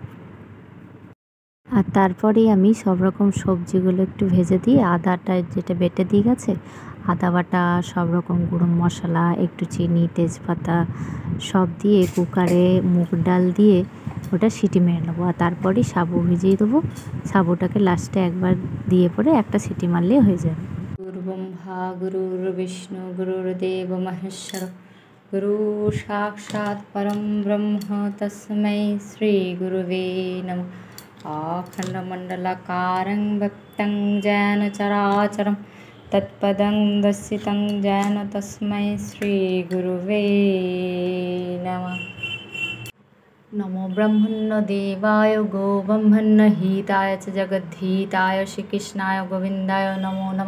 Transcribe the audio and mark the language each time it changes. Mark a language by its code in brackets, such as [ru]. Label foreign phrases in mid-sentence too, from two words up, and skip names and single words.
[bn] আর তারপরেই আমি সব রকম সবজিগুলো একটু ভেজে দিই, আদাটা যেটা বেটে দিয়ে গেছে, আদা বাটা, সব রকম গুঁড়ো মশলা, একটু চিনি, তেজপাতা সব দিয়ে কুকারে মুগ ডাল দিয়ে ওটা সিটি মেরে নেবো। আর তারপরেই সাবু ভিজিয়ে দেবো, সাবুটাকে লাস্টে একবার দিয়ে পরে একটা সিটি মারলেই হয়ে যাবে। [sa] গুরু ব্রহ্মা গুরুর বিষ্ণু গুরুর্দেব মহেশ্বর গুরু সাক্ষাৎ পরম ব্রহ্ম তস্मै শ্রী গুরুবে নমঃ। अखण्डमण्डलाकारं व्यक्तं येन चराचरं तत्पदं दर्शितं येन तस्मै श्रीगुरुवे नमः। नमो ब्रह्मण्यदेवाय गो ब्रह्मण्यहिताय च जगद्धिताय श्रीकृष्णाय गोविन्दाय नमो नमः।